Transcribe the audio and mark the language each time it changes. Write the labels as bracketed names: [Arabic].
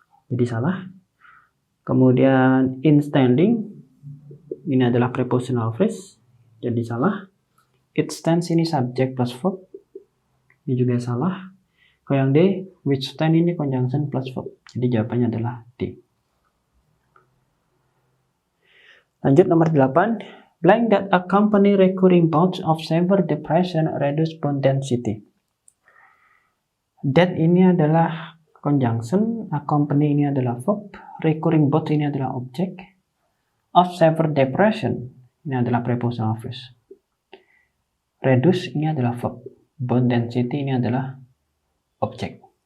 [Indonesian] Jadi salah. Kemudian [English] in standing [Indonesian] ini adalah prepositional phrase. Jadi salah. [English] It stands [Indonesian] ini subject plus verb. Ini juga salah. Kalau yang D, [English] which stand [Indonesian] ini conjunction plus verb. Jadi jawabannya adalah D. Lanjut nomor 8. [English] Blank that accompany recurring bouts of severe depression reduce bone density. [Indonesian] That ini adalah conjunction, accompany ini adalah verb, [English] recurring bouts [Indonesian] ini adalah objek, [English] of severe depression [Indonesian] ini adalah prepositional phrase, reduce ini adalah verb, [English] bone density [Indonesian] ini adalah objek.